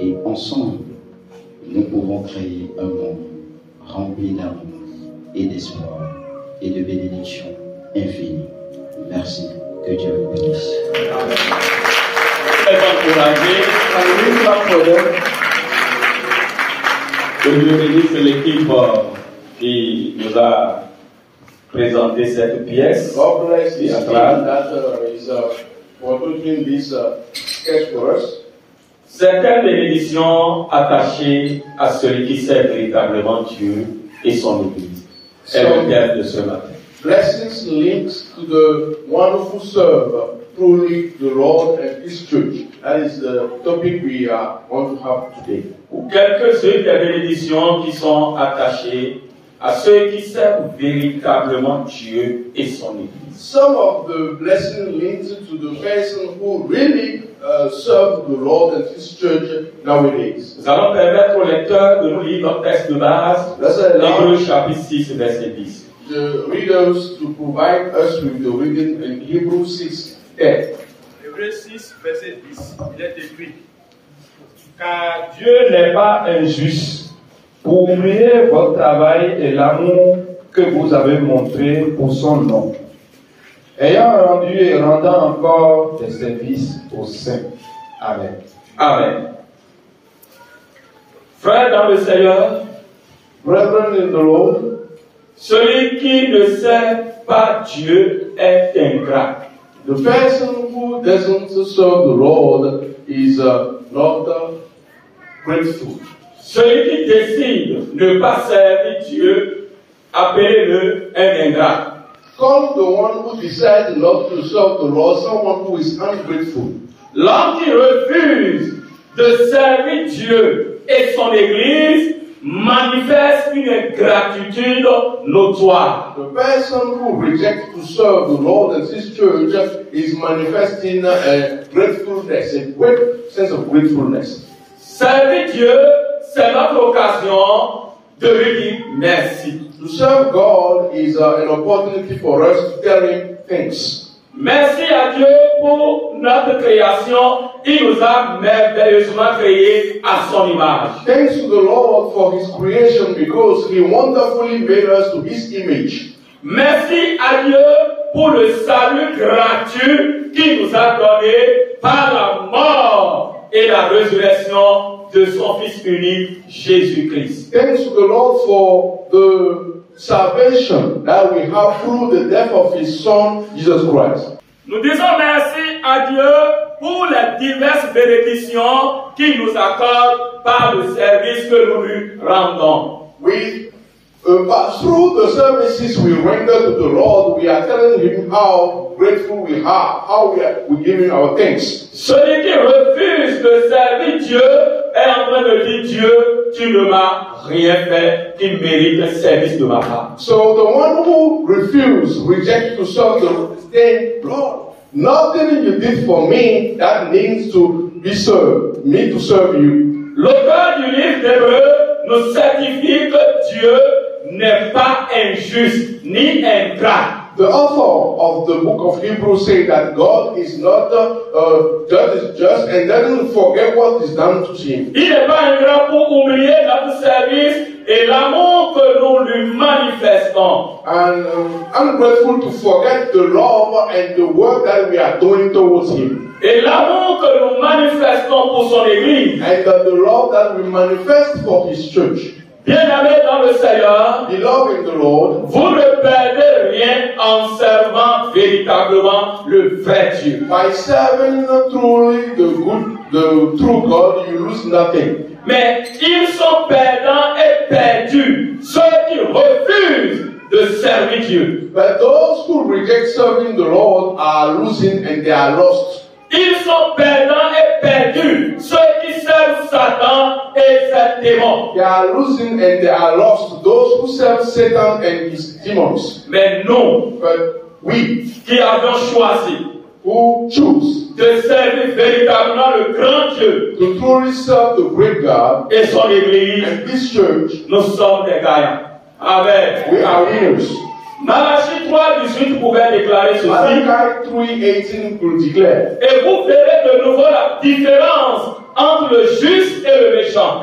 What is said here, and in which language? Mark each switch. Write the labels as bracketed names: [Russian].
[French] Et ensemble, nous pouvons créer un monde rempli d'amour et d'espoir et de bénédictions infinies. Merci. Que Dieu vous bénisse. Très encouragé. Que Dieu bénisse l'équipe qui nous a présenté cette pièce. [English] God bless this team that is producing this sketch for us. [French] Certaines bénédictions attachées à celui qui sert véritablement Dieu et son Église. C'est le thème de ce matin. [English] Blessings linked to the one who serve truly the Lord and His church. That is the topic we want to have today. [French] Ou quelques-unes des bénédictions qui sont attachées à ceux qui servent véritablement Dieu et son Église. [English] Some of the blessings linked to the person who really serve the Lord and His church nowadays. [French] Nous allons permettre aux lecteurs de nous lire notre texte de base, Hébreux chapitre 6, verset 10. [English] The readers to provide us with the reading in Hebrews 6:10. [French] Hébreux 6, verset 10, il est écrit: Car Dieu n'est pas injuste pour oublier votre travail et l'amour que vous avez montré pour son nom, ayant rendu et rendant encore des services aux saints. Amen. Amen. Frères dans le Seigneur, [English] Brethren in the Lord, [French] celui qui ne sert pas Dieu est ingrat. [English] the person who doesn't serve the Lord is not grateful. [French] Celui qui décide de ne pas servir Dieu, appelez-le un ingrat. [English] Call the one who decides not to serve the Lord someone who is ungrateful. [French] L'homme qui refuse de servir Dieu et son Église manifeste une ingratitude notoire. [English] The person who rejects to serve the Lord and His church is manifesting a gratefulness, a great sense of gratefulness. [French] Servir Dieu, c'est notre occasion de lui dire merci. [English] To serve God is an opportunity for us to tell Him thanks. [French] Merci à Dieu pour notre création. Il nous a merveilleusement créés à son image. [English] Thanks to the Lord for His creation because He wonderfully made us to His image. [French] Merci à Dieu pour le salut gratuit qu'il nous a donné par la mort et la résurrection de son Fils unique, Jésus-Christ. [English] Thanks to the Lord for the salvation that we have through the death of His Son, Jesus Christ. [French] Nous disons merci à Dieu pour les diverses bénédictions qu'il nous accorde par le service que nous lui rendons. [English] But through the services we render to the Lord, we are telling Him how grateful we are, how we give Him our thanks. [French] Celui qui refuse de servir Dieu est en train de dire Dieu, tu ne m'as rien fait qui mérite le service de ma part. [English] So the one who rejects to serve the Lord, is saying, Lord, nothing you did for me that needs to be served, me to serve you. [French] L'auteur du livre d'Hébreux nous certifie que Dieu n'est pas injuste ni ingrat. [English] The author of the book of Hebrews say that God is not just and doesn't forget what is done to Him. [French] Il n'est pas ingrat pour oublier notre service et l'amour que nous lui manifestons. [English] And ungrateful to forget the love and the work that we are doing towards Him. [French] Et l'amour que nous manifestons pour son Église. [English] And the love that we manifest for His church. [French] Bien-aimés dans le Seigneur, [English] beloved in the Lord, [French] vous ne perdez rien en servant véritablement le vrai Dieu. [English] By serving truly the true God, you lose nothing. [French] Mais ils sont perdants et perdus, ceux qui refusent de servir Dieu. [English] But those who reject serving the Lord are losing and they are lost. [French] Ils sont perdants et perdus, ceux qui servent Satan et ses démons. [English] They are losing and they are lost. Those who serve Satan and his demons. [French] Mais nous, [English] But we [French] qui avons choisi [English] who choose [French] de servir véritablement le grand Dieu [English] to truly serve the great God [French] et son Église, [English] and this church, [French] nous sommes des gagnants. Amen. [English] we are winners. [French] Malachie 3,18 pouvait déclarer ceci. [English] Malachi 3:18 will declare. [French] Et vous verrez de nouveau la différence entre le juste et le méchant.